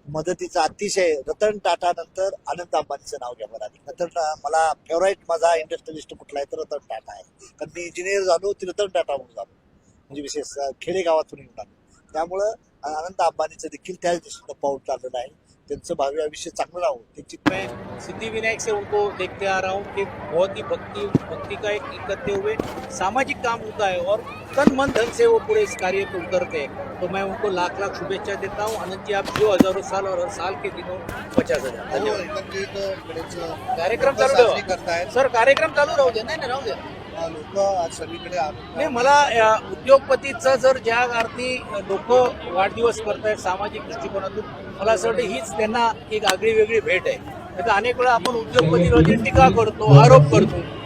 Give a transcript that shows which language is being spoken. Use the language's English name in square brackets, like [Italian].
[Marathi] मदतीचा अतिशय रतन टाटा नंतर अनंत अंबानीचं नाव घ्यावं लागेल. रतन मला फेवराईट माझा इंडस्ट्रियलिस्ट कुठला आहे तर रतन टाटा आहे, कारण मी इंजिनियर झालो ती रतन टाटा म्हणून झालो, म्हणजे विशेष खेडेगावातून येऊन आलो. त्यामुळं अनंत अंबानीचं देखील त्याच दिशेनं पाऊल चाललेलं आहे. त्यांचं भावी आयुष्य चांगलं राहू. [Hindi] मैं सिद्धिविनायक से उनको देखते आ रहा हूँ कि बहुत ही भक्ति का एक करते हुए सामाजिक काम होता है, और तन मन धन से वो पूरे इस कार्य को उतरते हैं. तो मैं उनको लाख लाख शुभेच्छा देता हूँ. आनंद जी, आप जो हजारों साल और हर साल के दिनों 50,000. [Marathi] धन्यवाद. कार्यक्रम चालू करतायत सर, कार्यक्रम चालू राहू दे. नाही राहू द्या. लोक आज सगळीकडे नाही, मला उद्योगपतीचा जर ज्या अर्थी लोक वाढदिवस करतायत सामाजिक दृष्टिकोनातून, मला असं वाटतं हीच त्यांना एक आगळी वेगळी भेट आहे. आता अनेक वेळा आपण उद्योगपतीवरती टीका करतो, आरोप करतो.